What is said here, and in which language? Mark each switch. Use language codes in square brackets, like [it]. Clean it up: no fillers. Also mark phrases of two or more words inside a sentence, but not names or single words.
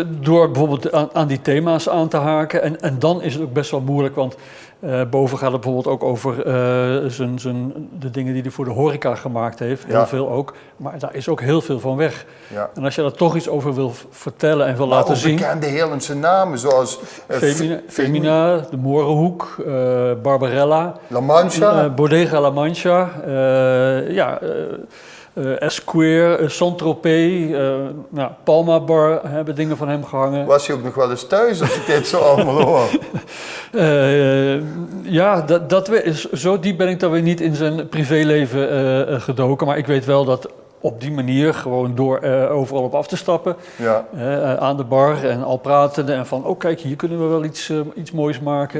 [nl] Door bijvoorbeeld aan die thema's aan te haken. En dan is het ook best wel moeilijk, want boven gaat het bijvoorbeeld ook over de dingen die hij voor de horeca gemaakt heeft. Heel veel ook. Maar daar is ook heel veel van weg. Ja. En als je daar toch iets over wil vertellen en wil laten zien... bekende Heerlandse namen, zoals... Femina, de Morenhoek, Barbarella... La Mancha. Bodega La Mancha, Esquire, Saint-Tropez, Palma Bar hebben dingen van hem gehangen. Was hij ook nog wel eens thuis als ik dit zo allemaal hoor? Zo diep ben ik dan weer niet in zijn privéleven gedoken. Maar ik weet wel dat op die manier, gewoon door overal op af te stappen, aan de bar en al pratende en van, kijk, hier kunnen we wel iets moois maken.